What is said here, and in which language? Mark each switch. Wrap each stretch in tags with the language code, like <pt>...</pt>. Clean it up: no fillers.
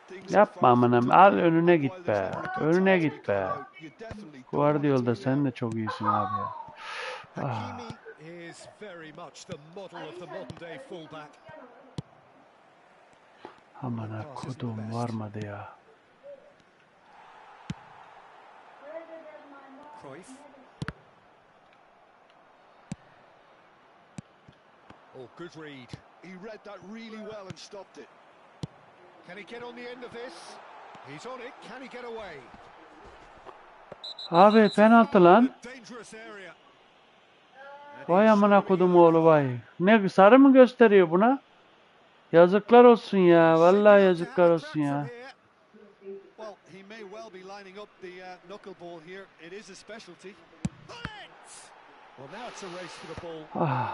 <tr>Yapma amanım, al önüne git be. Önüne git be. Guardiola sen de çok iyisin abi ya.</tr> <en>Hakimi is very much the model of the modern day fullback.</en> <tr>Aman kodum varmadı ya.</tr> <en>Cruyff. Oh, good read. He read that really well and stopped it. Can he get on the end of this? He's on it. Can he get away?</en> <tr>Abi penaltı lan.</tr> <en>Dangerous area.</en> <tr>Vay amına kodum oğlu vay. Ne sarı mı gösteriyor buna? Yazıklar olsun ya. Vallahi yazıklar olsun ya.</tr> <en>Well, he may well be lining up the knuckleball here. It is a specialty. Well, now it's a race for the ball.</en>